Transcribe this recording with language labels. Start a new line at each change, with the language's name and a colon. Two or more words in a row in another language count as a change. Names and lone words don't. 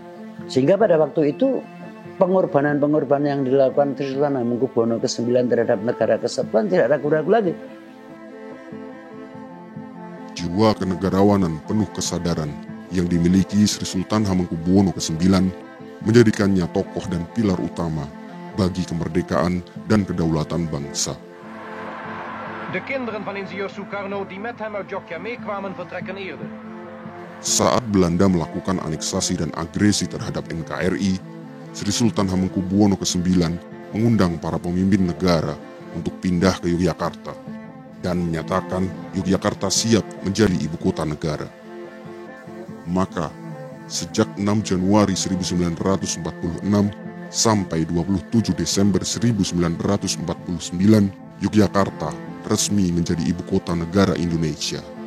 Indonesian: Sehingga pada waktu itu pengorbanan-pengorbanan yang dilakukan Sri Sultan Hamengkubuwono ke-9 terhadap Negara Kesatuan tidak ragu-ragu lagi. Jiwa kenegarawanan penuh kesadaran yang dimiliki Sri Sultan Hamengkubuwono ke-9 menjadikannya tokoh dan pilar utama bagi kemerdekaan dan kedaulatan bangsa.
Dutch: De kinderen van ingenieur Sukarno die met hem uit Jogja meekwamen vertrekken eerder.
Indonesian: Saat Belanda melakukan aneksasi dan agresi terhadap NKRI, Sri Sultan Hamengkubuwono ke-9 mengundang para pemimpin negara untuk pindah ke Yogyakarta dan menyatakan Yogyakarta siap menjadi ibu kota negara. Maka, sejak 6 Januari 1946 sampai 27 Desember 1949, Yogyakarta resmi menjadi ibu kota negara Indonesia.